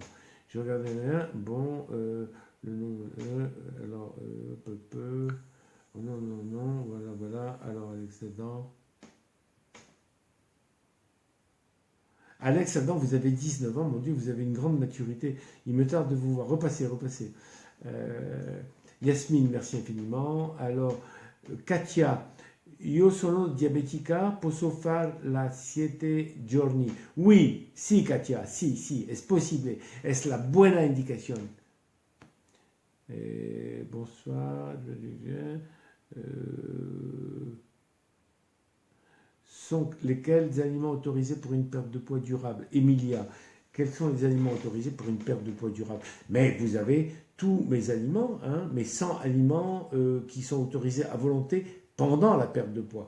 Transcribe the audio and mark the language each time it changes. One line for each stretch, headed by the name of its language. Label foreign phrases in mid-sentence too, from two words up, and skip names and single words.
French: Je regarde rien, bon, le nom, alors, non, voilà, alors Alex Adam. Alex Adam, vous avez 19 ans, mon Dieu, vous avez une grande maturité. Il me tarde de vous voir. Repassez. Yasmine, merci infiniment. Alors,
Italian: Katia, Io sono diabetica, posso fare la 7 giorni.
French: Oui,
Spanish: sí, Katia, sí, sí, es posible. Es la buena indicación.
French: Bonsoir. Sont lesquels aliments autorisés pour une perte de poids durable? Emilia, quels sont les aliments autorisés pour une perte de poids durable? Mais vous avez tous mes aliments, hein, mes 100 aliments qui sont autorisés à volonté pendant la perte de poids.